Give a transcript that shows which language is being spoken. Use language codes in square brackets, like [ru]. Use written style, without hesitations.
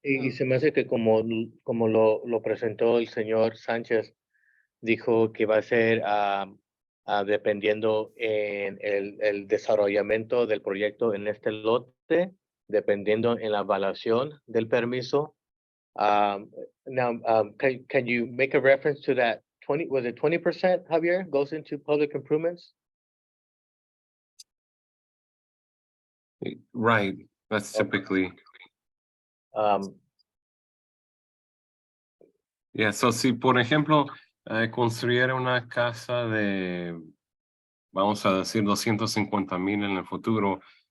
[es] Y se me hace que como lo presentó el señor Sánchez, dijo que va a ser dependiendo en el desarrollamiento del proyecto en este lote, dependiendo en la evaluación del permiso. [en] Now, can you make a reference to that 20%, Javier, goes into public improvements? Right, that's typically, yeah, so [es] si por ejemplo construyera una casa de, vamos a decir 250,000 en el futuro,